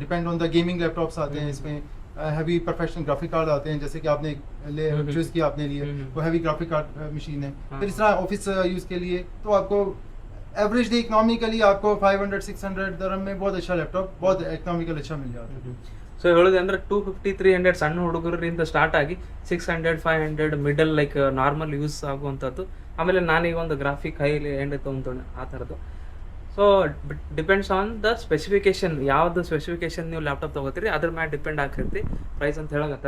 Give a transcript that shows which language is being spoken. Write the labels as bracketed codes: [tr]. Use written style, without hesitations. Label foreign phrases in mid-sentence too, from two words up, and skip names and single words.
[en] depend on the gaming laptops [hi] आते हैं इसमें, [en] heavy professional graphic card [hi] आते हैं, जैसे कि आपने चूज किया अपने लिए वो [en] heavy graphic card machine [hi] है. फिर इस तरह [en] office use [hi] के लिए तो आपको [en] average economically [hi] आपको 500-600 दरम में बहुत अच्छा लैपटॉप, बहुत इकोनॉमिकल अच्छा मिल जाता है. [kn] ಸೊ ಹೇಳೋದು ಅಂದ್ರೆ 250-300 ಸಣ್ಣ ಹುಡುಗರಿಂದ ಸ್ಟಾರ್ಟ್ ಆಗಿ 600-500 [en] middle like normal use [kn] ಆಗುವಂಥದ್ದು. ಆಮೇಲೆ ನಾನೀಗ ಒಂದು [en] graphic highly end [kn] ತೊಗೊಂಡು ಆ ಥರದ್ದು. [en] so depends on the specification, [kn] ಯಾವ್ದು ಸ್ಪೆಸಿಫಿಕೇಶನ್ ನೀವು ಲ್ಯಾಪ್ಟಾಪ್ ತೊಗೋತೀರಿ ಅದ್ರ ಮ್ಯಾಲೆ ಡಿಪೆಂಡ್ ಆಗ್ತೈತಿ ಪ್ರೈಸ್ ಅಂತ ಹೇಳಕತ್ತಾರ.